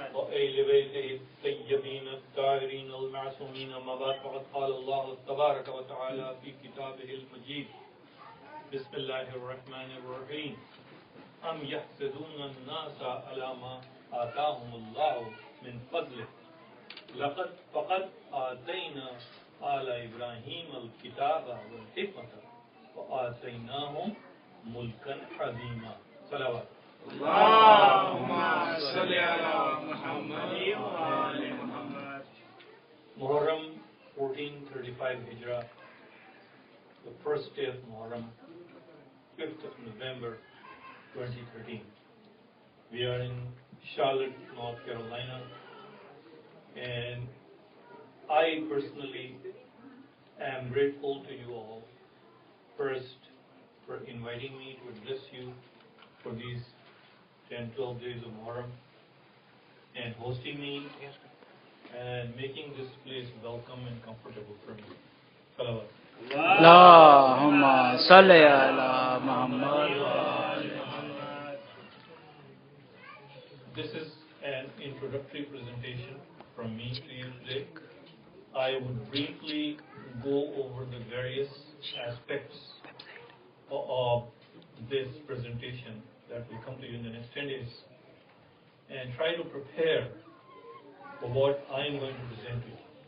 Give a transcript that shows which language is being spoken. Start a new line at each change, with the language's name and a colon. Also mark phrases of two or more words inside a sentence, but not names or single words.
Arabic: وآل بيته الطيبين الطاهرين المعصومين أما بعد فقد قال الله تبارك وتعالى في كتابه المجيد بسم الله الرحمن الرحيم أم يحسدون الناس على ما آتاهم الله من فضله فقد آتينا آل إبراهيم الكتاب والحكمة وآتيناهم ملكا عظيما صلوات اللهم صل على محمد وعلى محمد.
English: Muharram 1435 Hijrah, the first day of Muharram, 5th of November 2013. We are in Charlotte, North Carolina, and I personally am grateful to you all, first for inviting me to address you for these 10-12 days of Muharram and hosting me and making this place welcome and comfortable for me. Salawat.
Arabic: اللهم صل على محمد.
English: This is an introductory presentation from me to you today. I would briefly go over the various aspects of this presentation that will come to you in the next 10 days and try to prepare for what I am going to present to you.